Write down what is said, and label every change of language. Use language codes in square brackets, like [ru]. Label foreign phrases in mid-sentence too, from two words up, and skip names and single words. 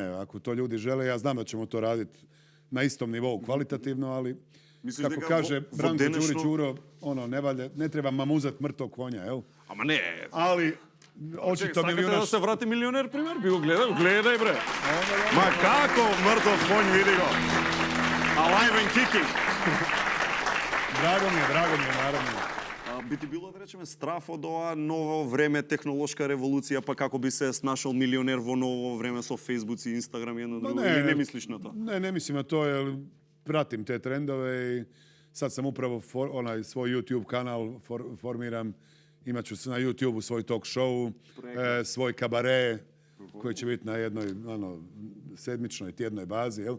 [hr] Ako to ljudi žele, ja znam da ćemo to raditi na istom nivou kvalitativno, ali misliš kako kaže Branko Đurić Uro, ne treba mamuzat mrtvog konja, jel? [mk] Ама не. [hr] Ali očito Milijunaš... [mk] да се врати Милионер, пример, би го гледај бре. Ма како мртвог коњ, види го. [en] Alive and kicking. [hr] Drago mi je, naravno. [mk] Би ти било, да речеме, страф од ова ново време, технолошка револуција, па како би се нашол милионер во ново време со Фейсбук и Инстаграм и едно друго? Или не мислиш на тоа? [hr] Ne mislim na to, jer pratim te trendove i sad sam upravo svoj YouTube kanal formiram. Imaću na YouTube-u svoj talk show, svoj kabare, koji će biti na jednoj sedmičnoj, tjednoj bazi, jel?